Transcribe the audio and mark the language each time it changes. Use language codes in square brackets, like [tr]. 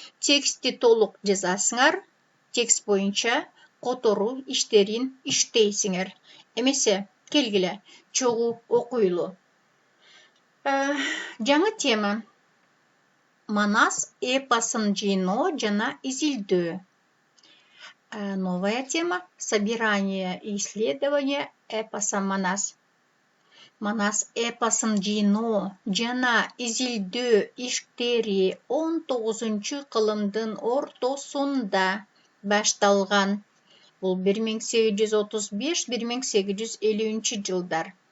[ky] Тексти толук жазасыңар. Текст боюнча которуу иштерин иштейсиңер. Эмесе келгиле, чогуу окуйлу. Жаңы тема. Манас эпосын жыйноо жана изилдөө. [ru] Новая тема собирание и исследование эпоса Манас. [ky] Манас эпосын жыйноо жана изилдөө иштери 19-кылымдын ортосунда башталган. Бул 1835-1850 жылдар.